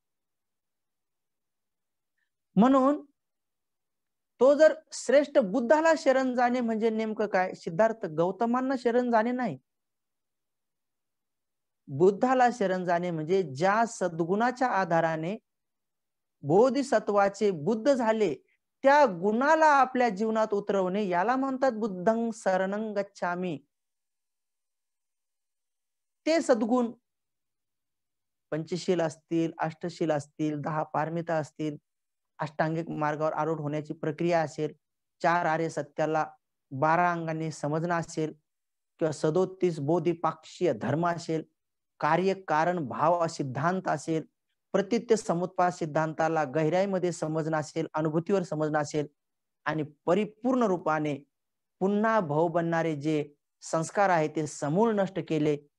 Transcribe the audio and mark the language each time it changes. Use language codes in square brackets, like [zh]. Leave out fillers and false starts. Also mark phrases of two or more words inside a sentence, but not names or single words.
[mr] म्हणून तो जर श्रेष्ठ बुद्धाला शरण जाणे म्हणजे नेमकं काय? सिद्धार्थ गौतमांना शरण जाणे नाही. बुद्धाला शरण जाणे म्हणजे ज्या सद्गुणाच्या आधाराने बोधिसत्वाचे बुद्ध झाले, त्या गुणाला आपल्या जीवनात उतरवणे, याला म्हणतात [pi] बुद्धं शरणं गच्छामि. [mr] ते सद्गुण पंचशील असतील, अष्टशील असतील, 10 पारमिता असतील, अष्टांगिक मार्गावर आरूढ होण्याची प्रक्रिया असेल, 4 आर्य सत्याला 12 अंगांनी समजणं असेल, किंवा 37 बोधिपाक्षीय धर्म असेल, कार्य कारण भाव सिद्धांत असेल, प्रतीत्य समुत्पाद सिद्धांताला गहराईमध्ये समजणं असेल, अनुभूतीवर समजणं असेल, आणि परिपूर्ण रूपाने पुन्हा भाव बनणारे जे संस्कार आहेत ते समूळ नष्ट केले,